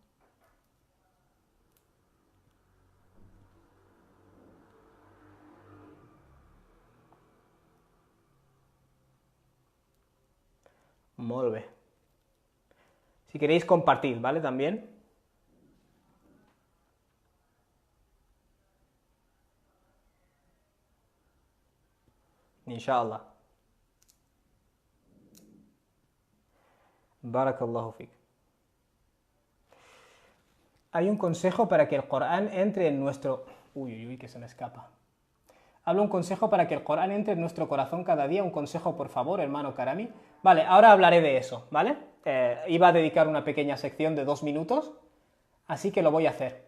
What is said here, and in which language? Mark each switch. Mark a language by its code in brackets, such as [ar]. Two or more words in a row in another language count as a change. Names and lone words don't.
[ca] Molt bé. [es] Si queréis compartir, ¿vale? También. Inshallah. [ar] بارك الله فيك. [es] Hay un consejo para que el Corán entre en nuestro... Uy, que se me escapa. Hablo un consejo para que el Corán entre en nuestro corazón cada día. Un consejo, por favor, hermano Karami. Vale, ahora hablaré de eso, ¿vale? Iba a dedicar una pequeña sección de 2 minutos, así que lo voy a hacer.